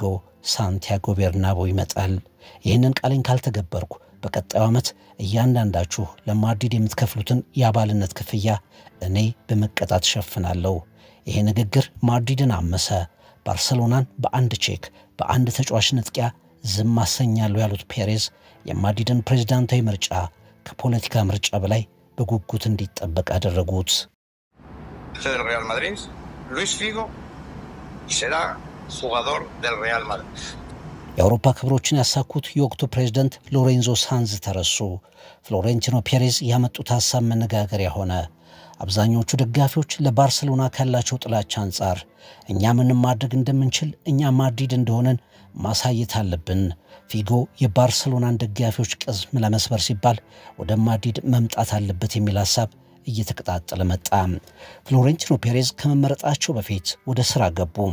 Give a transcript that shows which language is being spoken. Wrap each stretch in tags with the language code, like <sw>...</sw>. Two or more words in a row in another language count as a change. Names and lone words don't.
<am>ሳንቲያጎ ቤርናቦ ይመጣል። ይህንን ቃሌን ካልተገበርኩ በቀጣዩ ዓመት እያንዳንዳችሁ ለማድሪድ የምትከፍሉትን የአባልነት ክፍያ እኔ በመቀጣት ሸፍናለሁ። ይሄ ንግግር ማድሪድን አመሰ። ባርሰሎናን በአንድ ቼክ በአንድ ተጫዋች ንጥቂያ ዝም አሰኛለሁ ያሉት ፔሬዝ የማድሪድን ፕሬዝዳንታዊ ምርጫ ከፖለቲካ ምርጫ በላይ በጉጉት እንዲጠበቅ አደረጉት።</am> <es>ሪያል ማድሪድ ሉዊስ ፊጎ será jugador del Real Madrid።</es> <am>የአውሮፓ ክብሮችን ያሳኩት የወቅቱ ፕሬዝዳንት ሎሬንዞ ሳንዝ ተረሱ። ፍሎሬንቲኖ ፔሬዝ ያመጡት ሐሳብ መነጋገሪያ ሆነ። አብዛኞቹ ደጋፊዎች ለባርሰሎና ካላቸው ጥላቻ አንጻር እኛ ምንም ማድረግ እንደምንችል እኛ ማድሪድ እንደሆነን ማሳየት አለብን፣ ፊጎ የባርሰሎናን ደጋፊዎች ቅስም ለመስበር ሲባል ወደ ማድሪድ መምጣት አለበት የሚል ሐሳብ እየተቀጣጠለ መጣ። ፍሎሬንቲኖ ፔሬዝ ከመመረጣቸው በፊት ወደ ሥራ ገቡ።</am>